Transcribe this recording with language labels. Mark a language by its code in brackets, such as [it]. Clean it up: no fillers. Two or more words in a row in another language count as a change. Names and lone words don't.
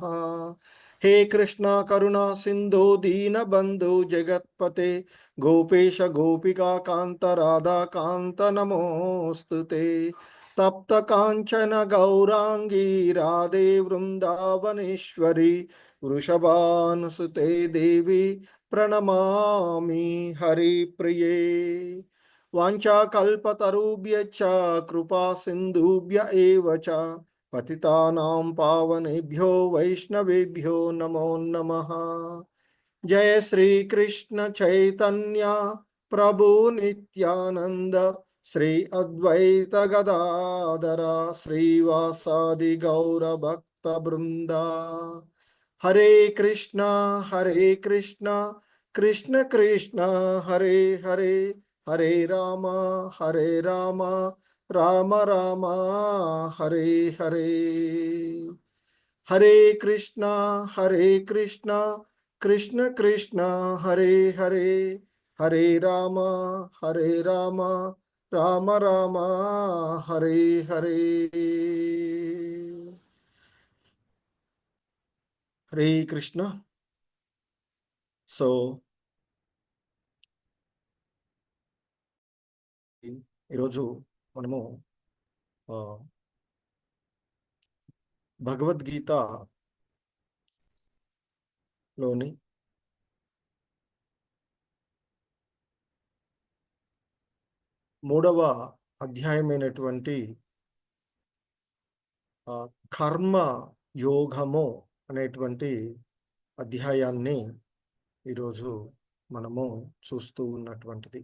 [sa] హే కృష్ణ కరుణా సింధు దీనబంధు జగత్పతే గోపేశ గోపికా కాంత రాధా కాంత నమోస్తుతే. తప్త కాంచన గౌరాంగీ రాధే వృందావనేశ్వరి వృషభానుసుతే దేవి ప్రణమామి హరిప్రియే. వాంఛాకల్పతరుభ్యశ్చ కృపా సింధుభ్య ఏవ చ పతితానాం పావనేభ్యో వైష్ణవేభ్యో నమో నమః. जय श्री कृष्ण चैतन्य प्रभु नित्यानंद श्री अद्वैत गदाधर श्रीवासादि गौर भक्त वृंदा। हरे हरे कृष्णा कृष्ण कृष्ण हरे हरे, हरे हरे राम राम राम हरे हरे। हरे कृष्णा कृष्ण कृष्ण हरे हरे, हरे राम राम राम हरे हरे। हरे कृष्ण। [te] సో ఈరోజు మనము ఆ, భగవద్గీతలోని 3వ అధ్యాయమైనటువంటి కర్మ యోగము అనేటువంటి అధ్యాయాన్ని ఈరోజు మనము చూస్తూ ఉన్నటువంటిది.